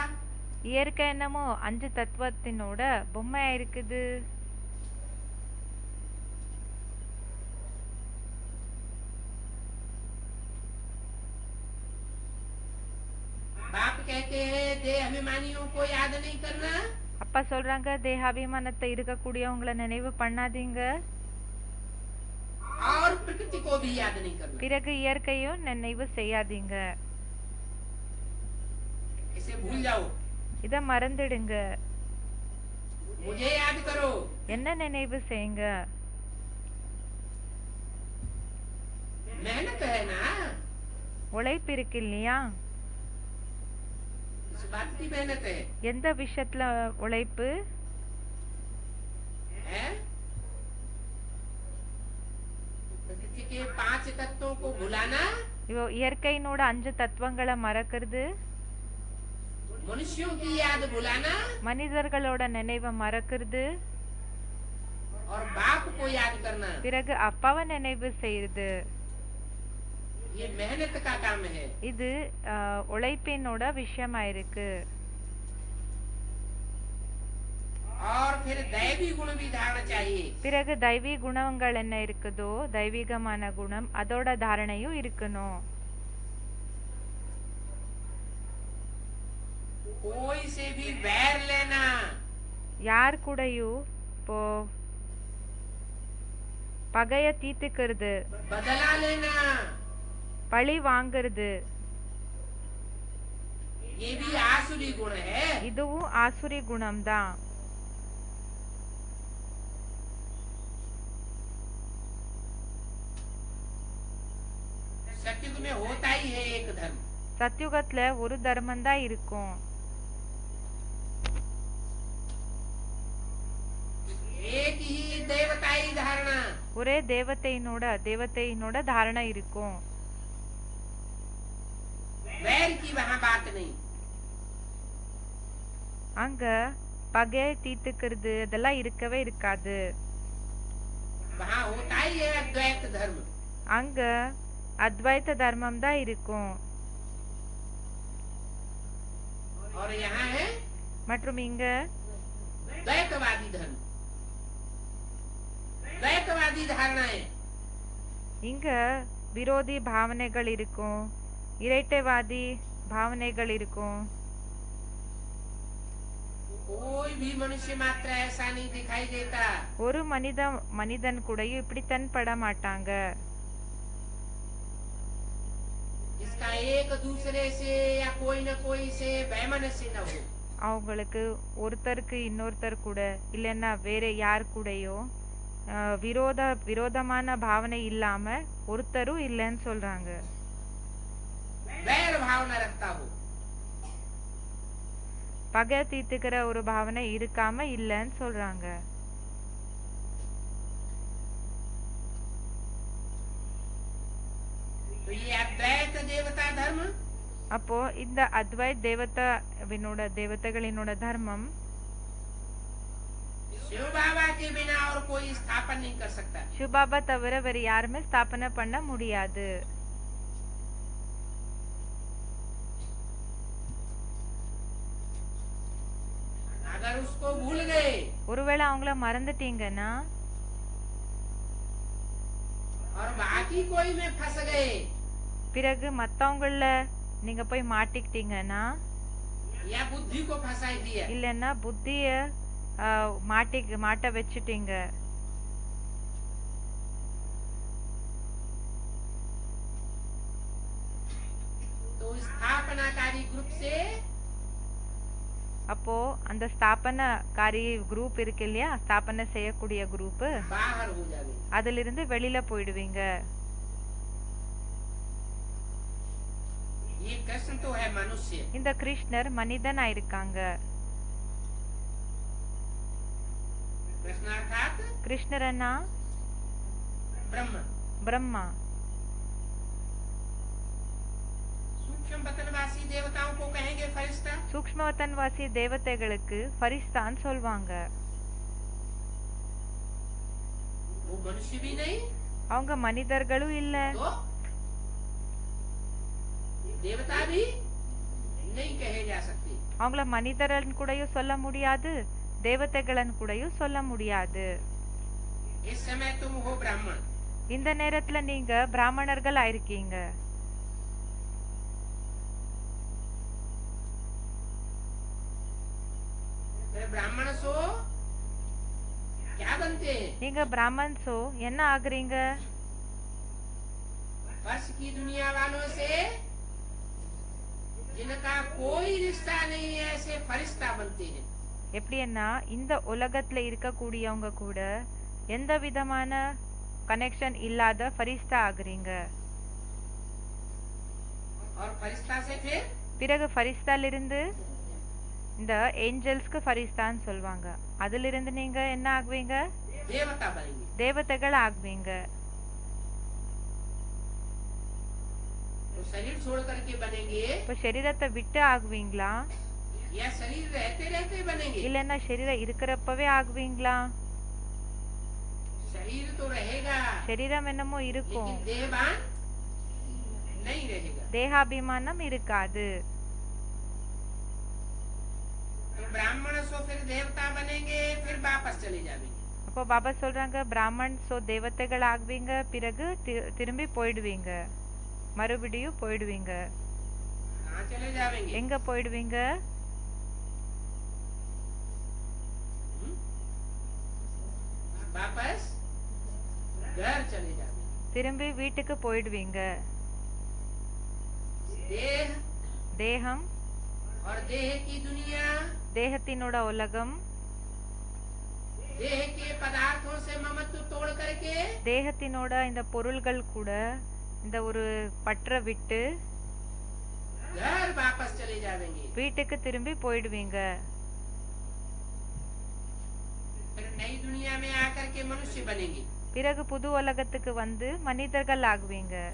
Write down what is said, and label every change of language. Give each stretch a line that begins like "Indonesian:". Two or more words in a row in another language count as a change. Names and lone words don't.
Tamil: இயற்கை என்னமோ 5 தத்துவத்தினோட பொம்மையா இருக்குது.
Hindi: बाप कहते हैं देह अभिमानियों को याद नहीं करना,
Tamil: அப்பா சொல்றாங்க தேகாபிமானத்தை இருக்கக்கூடியவங்கள நினைவு பண்ணாதீங்க,
Hindi: और प्रकृति को भी याद नहीं करना।
Tamil: பிறகு இயற்கையும் நினைவு செய்யாதீங்க.
Hindi: इसे भूल जाओ,
Tamil: இத மறந்துடுங்க.
Hindi: मुझे याद करो।
Tamil: என்ன நினைவு செய்யுங்க?
Hindi: मेहनत है ना,
Tamil: உழைப்பு இருக்கு இல்லையா?
Hindi: इस बात की मेहनत है।
Tamil: எந்த விஷயத்துல உழைப்பு?
Hindi: है? प्रकृति के 5 तत्वों को भुलाना,
Tamil: இயற்கையினோட 5 தத்துவங்களை மறக்கிறது,
Hindi: मनुष्यों की याद भुलाना,
Tamil: மனிதர்களோட நினைவை மறக்கிறது,
Hindi: और बाप को याद करना,
Tamil: பிறகு அப்பாவை நினைவு செய்யுது.
Hindi: ये मेहनत का काम है।
Tamil: இது உழைப்பினோட விஷயமா இருக்கு.
Hindi: और फिर दैवी गुण भी धारण चाहिए।
Tamil: பிறகு தெய்வீ குணங்கள் என்ன இருக்குதோ தெய்வீகமான குணம் அதோட தாரணையும் இருக்கணும்.
Hindi: कोई से भी बैर लेना,
Tamil: யார் கூடயும் இப்போ பகைய தீர்த்துக்கிறது,
Hindi: बदला लेना,
Tamil: பழி வாங்குறது,
Hindi: ये भी आसुरी गुण है।
Tamil: இதுவும் ஆசுரி குணம்தான்.
Hindi: सत्युग में होता ही है एक धर्म।
Tamil: சத்யுகத்துல ஒரு தர்மம் தான் இருக்கும்.
Hindi: एक ही देवताई धारणा,
Tamil: ஒரே தேவத்தையினோட தாரணை இருக்கும்.
Hindi: वैर की वहाँ बात नहीं।
Tamil: அங்க பகையை தீர்த்துக்கிறது அதெல்லாம் இருக்கவே இருக்காது.
Hindi: वहाँ होता ही है अद्वैत धर्म।
Tamil: அங்க அத்வைத தர்மம் தான் இருக்கும்.
Hindi: और यहाँ है
Tamil: மற்றும் இங்க
Hindi: द्वैतवादी धर्म, द्वैतवादी धारणाएं।
Tamil: இங்க விரோதி பாவனைகள் இருக்கும், இரட்டைவாதி பாவனைகள் இருக்கும்.
Hindi: कोई भी मनुष्य मात्र ऐसा नहीं दिखाई देता।
Tamil: ஒரு மனிதன் கூடயும் இப்படி தென்பட மாட்டாங்க.
Hindi: इसका एक दूसरे से या कोई न कोई से वैमनस्य न हो।
Tamil: அவங்களுக்கு ஒருத்தருக்கு இன்னொருத்தர் கூட இல்லைன்னா வேற யார் கூடயோ விரோதமான பாவனை இல்லாம ஒருத்தரும் இல்லைன்னு சொல்றாங்க.
Hindi: वैर भावना रखता हो।
Tamil: பகை தீர்த்துக்கிற ஒரு பாவனை இருக்காம இல்லைன்னு சொல்றாங்க.
Hindi: तो ये अद्वैत देवता धर्म,
Tamil: அப்போ இந்த அத்வைத் தேவதைகளினோட தர்மம்
Hindi: शिव बाबा के बिना और कोई स्थापन नहीं कर सकता।
Tamil: சிவபாபா தவிர வேற யாருமே ஸ்தாபனை பண்ண முடியாது.
Hindi: अगर उसको भूल गए
Tamil: ஒருவேளை அவங்கள மறந்துட்டீங்கன்னா
Hindi: और बाकी कोई में फंस गए
Tamil: பிறகு மத்தவங்கள நீங்க போய் மாட்டிக்கிட்டீங்கன்னா
Hindi: या बुद्धि को फंसाई दिया,
Tamil: இல்லைன்னா புத்திய மாட்ட வச்சுட்டீங்க,
Hindi: तो स्थापनाकारी ग्रुप से
Tamil: அப்போ அந்த ஸ்தாபனக்காரி குரூப் இருக்கு இல்லையா, ஸ்தாபனை செய்யக்கூடிய குரூப்,
Hindi: बाहर हो जावे।
Tamil: அதுல இருந்து வெளியில போயிடுவீங்க.
Hindi: ये कृष्ण तो है मनुष्य,
Tamil: இந்த கிருஷ்ணர் மனிதனா இருக்காங்க.
Hindi: कृष्ण अर्थात
Tamil: கிருஷ்ணரன்னா
Hindi: ब्रह्म।
Tamil: பிரம்மா.
Hindi: सूक्ष्म वतनवासी देवताओं को कहेंगे फरिश्ता।
Tamil: சூக்ஷ்மவத்தன்வாசி தேவதைகளுக்கு ஃபரிஸ்தான் சொல்வாங்க.
Hindi: वो मनुष्य भी नहीं
Tamil: அவங்க மனிதர்களும் இல்ல,
Hindi: तो देवता भी नहीं कहे जा सकते।
Tamil: அவங்கள மனிதரன் கூடயும் சொல்ல முடியாது, தேவதைகளன் கூடயும் சொல்ல முடியாது.
Hindi: इस समय तुम हो ब्राह्मण,
Tamil: இந்த நேரத்துல நீங்க பிராமணர்கள் ஆயிருக்கீங்க.
Hindi: फिर ब्राह्मण सो क्या बनते हैं?
Tamil: நீங்க பிராமன் சோ என்ன ஆகுறீங்க?
Hindi: वर्ष की दुनिया वालों से जिनका कोई रिश्ता नहीं है ऐसे फरिश्ता बनते हैं।
Tamil: எப்படின்னா இந்த உலகத்துல இருக்கக்கூடியவங்க கூட எந்த விதமான கனெக்ஷன் இல்லாத ஃபரிஸ்தா ஆகுறீங்க.
Hindi: और फरिश्ता से फिर
Tamil: பிறகு ஃபரிஸ்தால இருந்து இந்த ஏஞ்சல்ஸ்க்கு ஃபரிஸ்தான்னு சொல்வாங்க. அதுல இருந்து நீங்க என்ன ஆகுவீங்க?
Hindi: देवता बनेंगे।
Tamil: தேவதைகள் ஆகுவீங்க.
Hindi: तो शरीर छोड़ करके बनेंगे
Tamil: இப்ப சரீரத்தை விட்டு ஆகுவீங்களா
Hindi: या शरीर रहते रहते बनेंगे?
Tamil: இல்லன்னா சரீரம் இருக்கிறப்பவே ஆகுவீங்களா?
Hindi: शरीर तो रहेगा
Tamil: சரீரம் என்னமோ இருக்கும்,
Hindi: लेकिन देहवान नहीं रहेगा।
Tamil: தேகாபிமானம் இருக்காது.
Hindi: ब्राह्मण सो फिर देवता बनेंगे, फिर वापस चले जाएंगे।
Tamil: அப்போ பாபா சொல்றாங்க பிராமன் சோ தேவதைகள் ஆகுவீங்க, பிறகு திரும்பி போயிடுவீங்க, மறுபடியும் போயிடுவீங்க.
Hindi: कहाँ चले जाएंगे?
Tamil: எங்க போயிடுவீங்க?
Hindi: वापस घर चले जाएंगे।
Tamil: திரும்பி வீட்டுக்கு போயிடுவீங்க.
Hindi: देह
Tamil: தேகம்
Hindi: और देह की दुनिया,
Tamil: தேகத்தினோட உலகம்,
Hindi: देह के पदार्थों से ममत्व तोड़ करके
Tamil: தேகத்தினோட இந்த பொருள்கள் கூட இந்த ஒரு பற்ற விட்டு
Hindi: घर वापस चले जाएंगे।
Tamil: வீட்டுக்கு திரும்பி போயிடுவீங்க.
Hindi: फिर नई दुनिया में आकर के मनुष्य बनेंगे।
Tamil: பிறகு புது உலகத்துக்கு வந்து மனிதர்கள் ஆகுவீங்க.